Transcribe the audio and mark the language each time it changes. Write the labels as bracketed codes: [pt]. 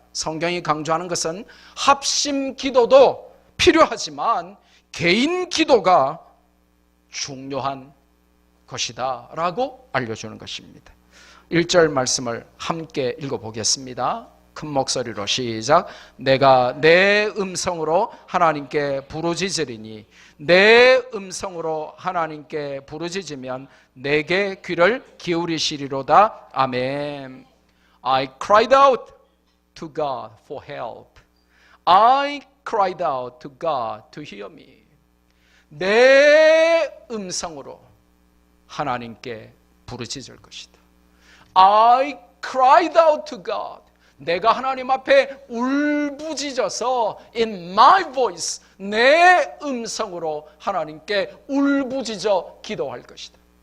[ko] 성경이 강조하는 것은 합심 기도도 필요하지만 개인 기도가 중요한 것이다 라고 알려주는 것입니다. 1절 말씀을 함께 읽어보겠습니다. 큰 목소리로 시작. 내가 내 음성으로 하나님께 부르짖으리니 내 음성으로 하나님께 부르짖으면 내게 귀를 기울이시리로다. 아멘. [en] I cried out to God for help. I cried out to God to hear me. [ko] 내 음성으로 하나님께 부르짖을 것이다. [en] I cried out to God. [ko] 내가 하나님 앞에 울부짖어서 [en] in my voice, [ko] 내 음성으로 하나님께 울부짖어 기도할 것이다.